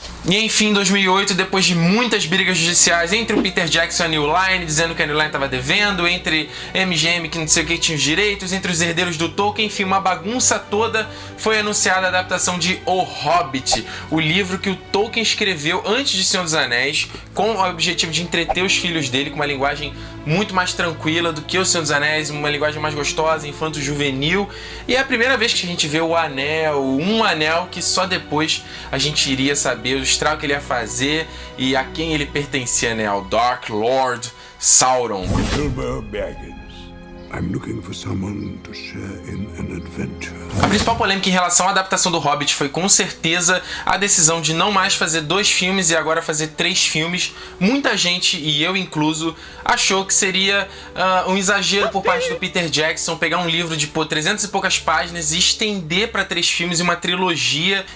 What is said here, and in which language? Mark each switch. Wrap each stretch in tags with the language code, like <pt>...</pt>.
<pt>E enfim, em 2008, depois de muitas brigas judiciais entre o Peter Jackson e a New Line, dizendo que a New Line estava devendo, entre MGM que não sei o que tinha os direitos, entre os herdeiros do Tolkien, enfim, uma bagunça toda, foi anunciada a adaptação de O Hobbit, o livro que o Tolkien escreveu antes de Senhor dos Anéis, com o objetivo de entreter os filhos dele com uma linguagem muito mais tranquila do que o Senhor dos Anéis, uma linguagem mais gostosa, infanto-juvenil. E é a primeira vez que a gente vê o anel, um anel que só depois a gente iria saber o estrago que ele ia fazer e a quem ele pertencia, né? Ao Dark Lord Sauron.</pt> <en>Bilbo Baggins. I'm looking for someone to share in an adventure.</en> <pt>A principal polêmica em relação à adaptação do Hobbit foi com certeza a decisão de não mais fazer 2 filmes e agora fazer 3 filmes. Muita gente, e eu incluso, achou que seria um exagero por parte do Peter Jackson pegar um livro de 300 e poucas páginas e estender para 3 filmes e uma trilogia.</pt>